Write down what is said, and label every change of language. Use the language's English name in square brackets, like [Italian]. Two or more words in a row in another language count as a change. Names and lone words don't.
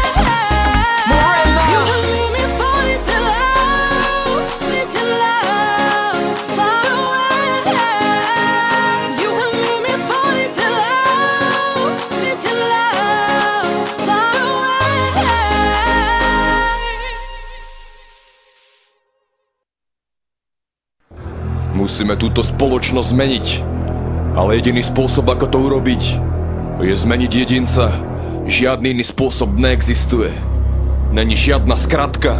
[Slovak] Morena. [English] You can make me fall deep in love, deep in love, far away. You can make me fall deep in love, deep in love, far away. [Slovak] Musíme túto spoločnosť zmeniť, ale jediný spôsob, ako to urobiť, je zmeniť jedinca. Žiadny iný spôsob neexistuje. Není žiadna skratka.